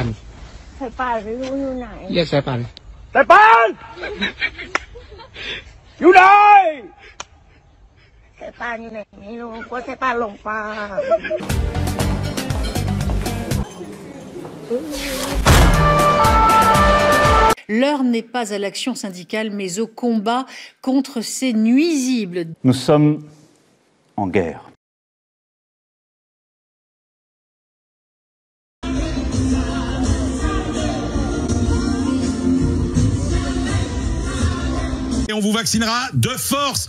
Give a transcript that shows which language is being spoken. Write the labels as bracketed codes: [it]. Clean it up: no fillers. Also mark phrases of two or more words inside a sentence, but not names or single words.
[th] สายป่านไม่รู้อยู่ไหน เรียกสายป่าน สายป่านอยู่ไหน สายป่านอยู่ไหนไม่รู้กลัวสายป่านหลงป่า [fr] L'heure n'est pas à l'action syndicale, mais au combat contre ces nuisibles. Nous sommes en guerre. Et on vous vaccinera de force.